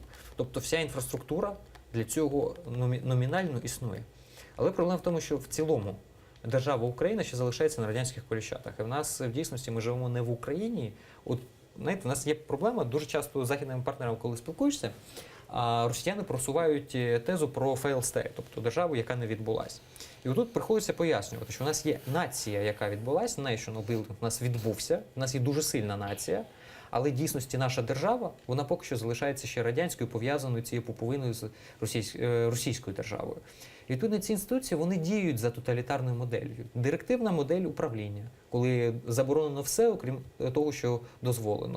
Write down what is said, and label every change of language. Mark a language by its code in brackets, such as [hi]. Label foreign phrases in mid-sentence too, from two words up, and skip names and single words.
[uk] Тобто вся інфраструктура для цього номінально існує. Але проблема в тому, що в цілому держава Україна ще залишається на радянських коліщатах. І в нас в дійсності ми живемо не в Україні. От, знаєте, в нас є проблема, дуже часто з західними партнерами, коли спілкуєшся, росіяни просувають тезу про [en] failed state, [uk] тобто державу, яка не відбулась. І отут приходиться пояснювати, що у нас є нація, яка відбулась, [en] national building [uk] у нас відбувся, у нас є дуже сильна нація, але в дійсності наша держава, вона поки що залишається ще радянською, пов'язаною цією пуповиною з російською державою. І відповідно ці інституції вони діють за тоталітарною моделлю. Директивна модель управління, коли заборонено все, окрім того, що дозволено.